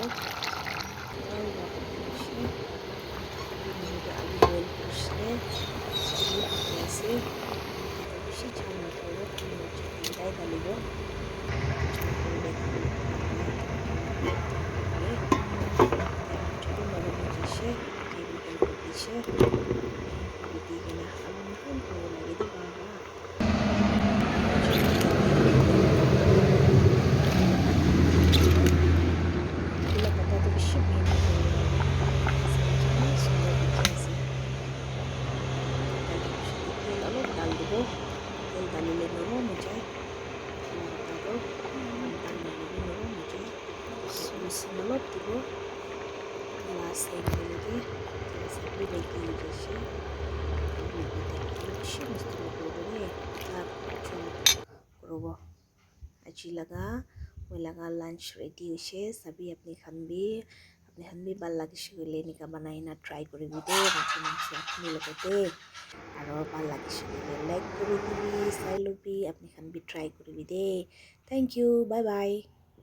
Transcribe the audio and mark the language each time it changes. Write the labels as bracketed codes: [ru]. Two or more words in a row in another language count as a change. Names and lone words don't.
[nag] Aro wapa piche te alu boil kurishle etu pake ase. Bishi jhal nakaribo pani marcha tintai dalibo. Jhal korile khabole bhal nalag bole. Marcha to narak ho jaise table help dishe. Etu di kena alu mohon kuribo lage de bar bar. Gobi la pata to bishi mehনত kuribo lage. Kiman sundor dikhi ase. Tel olop dal dibo. Tel dalile norom ho jai. Gobi la pata to dal nahole bhi norom ho jai. Lusun olop dibo. [en] Last side [nag] hoileke sab bhi ready ho jaise. Bishi masti nakuribo de. Chol kuribo. Aji laga moi laga lunch ready hoise. Sabhi apni khan bhi bhal lagishe koile eneka banai na try kuribo de. Machi mangso akhuni logo de. Aro bhal lagishe koile like kuri dibi, sai lobi apni khan bhi try kuribi de. [en] Thank you. Bye bye.